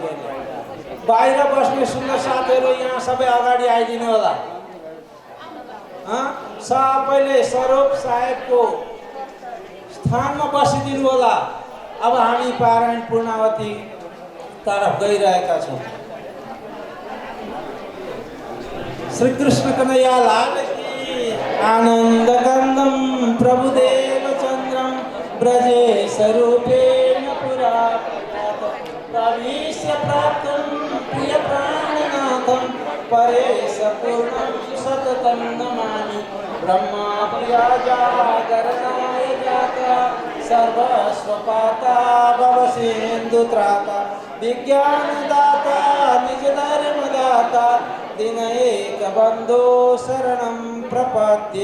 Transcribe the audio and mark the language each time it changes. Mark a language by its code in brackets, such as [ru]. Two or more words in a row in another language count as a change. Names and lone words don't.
[ne] बाहिर बस्ने सुन्दर साथीहरू यहाँ सबै अगाडि आइदिनु होला। सबैले स्वरूप साहेबको स्थानमा बसिदिनु होला। अब हामी पारायण पूर्णावती तर्फ गइरहेका छौँ। [hi] श्री कृष्ण कन्हैया लाल की। [sa] आनंद कंदम प्रभुदेव चंद्रम ब्रजेश रूपेण पुरा प्रविश्य प्राप्तं प्रिय प्राणनाथं परेश पूर्णं सततं नमामि। ब्रह्मा प्रिया जागरणाय जाता सर्वस्वपाता भवसिन्धुत्राता विज्ञानदाता निज धर्मदाता दिन एक बंधु शरणं प्रपद्ये।